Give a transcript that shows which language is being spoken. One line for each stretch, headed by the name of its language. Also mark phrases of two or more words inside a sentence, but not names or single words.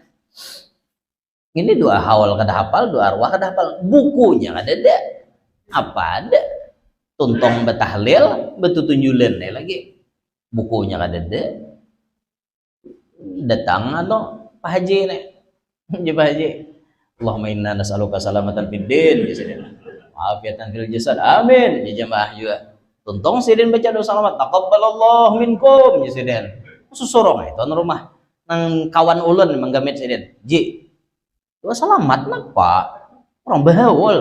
Banjar: Ini doa hawal kada hafal, doa arwah kada hafal, bukunya kada ada. Apa ada? Tuntong betahlil, betutunjulan lagi. Bukunya kada ada. Datang atau Pak Haji nih. Pak Haji.
Arabic: اللهم إنا نسألك سلامة في الدين. عافية في الجسد. Amin.
Banjar: Ya jamaah juga. Tuntong sidin baca doa salamat.
Arabic: تقبل الله منكم
Banjar: ya sidin. Susurong itu an rumah nang kawan ulun manggamit sidin. Ji. Doa salamat napa? Orang bahawal.